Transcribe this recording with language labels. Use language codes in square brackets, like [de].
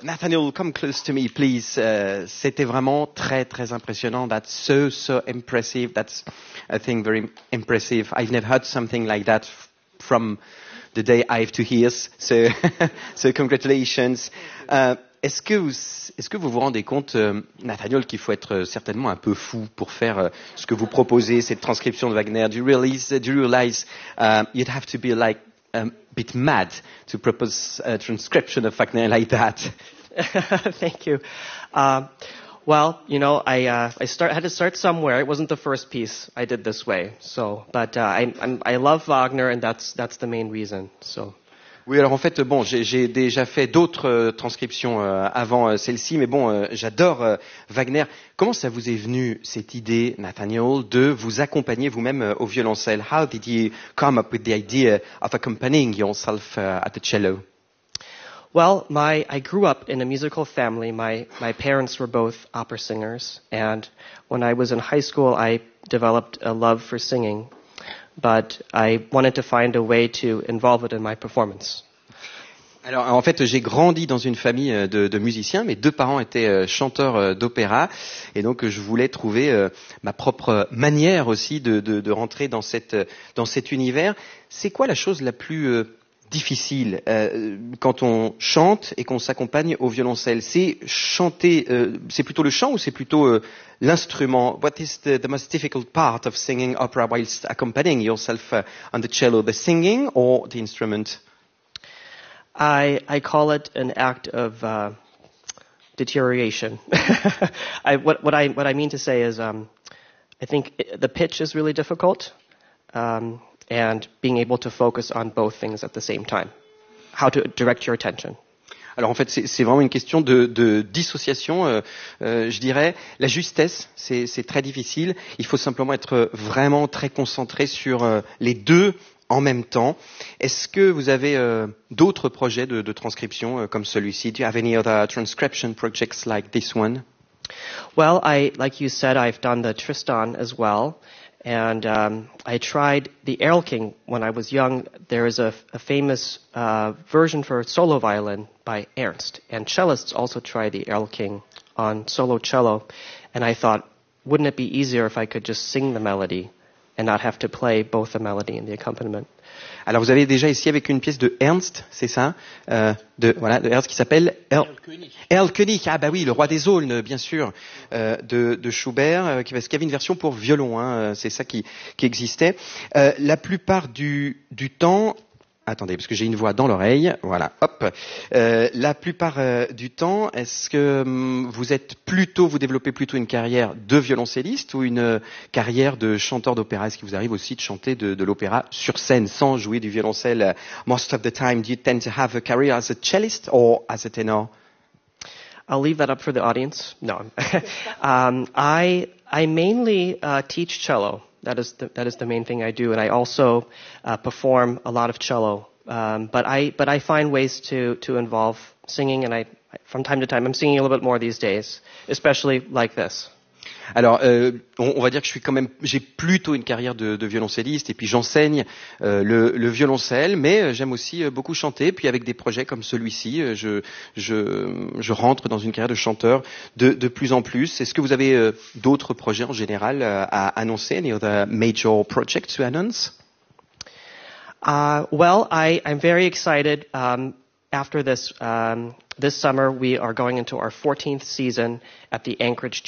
[en] Nathaniel, come close to me, please. [fr] C'était vraiment très, très impressionnant. [en] That's so, so impressive. That's a thing very impressive. I've never heard something like that from the day I have to hear. So, so congratulations. [fr] Est-ce que vous vous rendez compte, Nathaniel, qu'il faut être certainement un peu fou pour faire ce que vous proposez, cette transcription de Wagner? [en] Do you realize you'd have to be like a bit mad to propose a transcription of Wagner like that? Thank you. Well, I had to start somewhere. It wasn't the first piece I did this way. So, but I love Wagner, and that's the main reason. So. [fr] Oui, alors en fait, bon, j'ai déjà fait d'autres transcriptions avant celle-ci, mais bon, j'adore Wagner. Comment ça vous est venu cette idée, Nathaniel, de vous accompagner vous-même au violoncelle? [en] How did you come up with the idea of accompanying yourself at the cello? Well, I grew up in a musical family. My parents were both opera singers, and when I was in high school, I developed a love for singing. But I wanted to find a way to involve it in my performance. [fr] Alors, en fait, j'ai grandi dans une famille de musiciens. Mes deux parents étaient chanteurs d'opéra. Et donc, je voulais trouver ma propre manière aussi de rentrer dans cet univers. C'est quoi la chose la plus difficile quand on chante et qu'on s'accompagne au violoncelle? C'est chanter, c'est plutôt le chant ou c'est plutôt l'instrument? [en] What is the most difficult part of singing opera whilst accompanying yourself on the cello, the singing or the instrument? I call it an act of deterioration. I mean to say is I think the pitch is really difficult. And being able to focus on both things at the same time. How to direct your attention. [fr] Alors en fait, c'est vraiment une question de dissociation, je dirais. La justesse, c'est très difficile. Il faut simplement être vraiment très concentré sur les deux en même temps. Est-ce que vous avez d'autres projets de transcription comme celui-ci? [en] Do you have any other transcription projects like this one? Well, like you said, I've done the Tristan as well. And I tried the Erlking when I was young. There is a famous version for solo violin by Ernst. And cellists also try the Erlking on solo cello. And I thought, wouldn't it be easier if I could just sing the melody and not have to play both the melody and the accompaniment? [fr] Alors, vous avez déjà essayé avec une pièce de Ernst, c'est ça? De Ernst qui s'appelle Erlkönig. Ah, bah oui, le roi des aulnes, bien sûr, de Schubert, parce qu'il y avait une version pour violon, hein, c'est ça qui existait. La plupart du temps, attendez, parce que j'ai une voix dans l'oreille, voilà, hop. La plupart du temps, est-ce que vous développez plutôt une carrière de violoncelliste ou une carrière de chanteur d'opéra? Est-ce qu'il vous arrive aussi de chanter de l'opéra sur scène sans jouer du violoncelle? [en] Most of the time, do you tend to have a career as a cellist or as a tenor? I'll leave that up for the audience. No. I mainly teach cello. That is the main thing I do, and I also perform a lot of cello. But I find ways to involve singing, and I from time to time I'm singing a little bit more these days, especially like this. [fr] Alors, on va dire que j'ai plutôt une carrière de violoncelliste, et puis j'enseigne le violoncelle, mais j'aime aussi beaucoup chanter. Puis avec des projets comme celui-ci, je rentre dans une carrière de chanteur de plus en plus. Est-ce que vous avez d'autres projets en général à annoncer? [en] Any other major projects to announce? Well, I'm very excited. After this summer, we are going into our 14th season at the Anchorage Chamber.